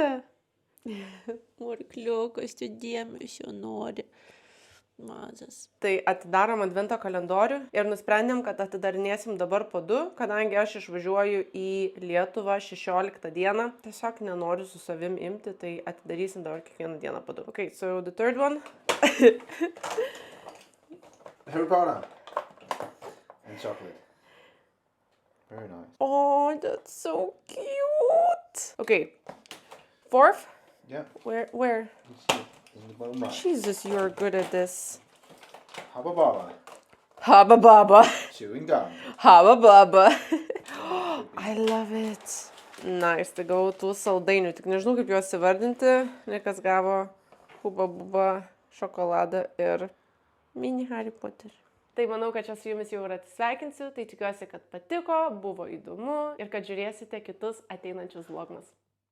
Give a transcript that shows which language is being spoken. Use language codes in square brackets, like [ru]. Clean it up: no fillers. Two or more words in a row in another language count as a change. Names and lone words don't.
[lt] Morkliukas, tu dėmesio nori. Mazas. Tai atidarom advento kalendorių ir nusprendėm, kad atidarinėsim dabar po 2, kadangi aš išvažiuoju į Lietuvą 16 dieną. Tiesiog nenoriu su savim imti, tai atidarysim dabar kiekvieną dieną po 2. [en] Okay, so the third one. Harry Potter. And chocolate. Very nice. Oh, that's so cute. Okay. Fourth? Yeah. Where? It's here. In the bottom right. Jesus, you're good at this. Hubba Bubba. Hubba Bubba. Chewing gum. Hubba Bubba. I love it. Nice, [lt] tai gavau tų saldainių. Tik nežinau, kaip juos įvardinti. Niekas gavo Hubba Bubba, šokoladą ir mini Harry Potter. Tai manau, kad čia su jumis jau ir atsisveikinsiu. Tai tikiuosi, kad patiko, buvo įdomu ir kad žiūrėsite kitus ateinančius vlogmas.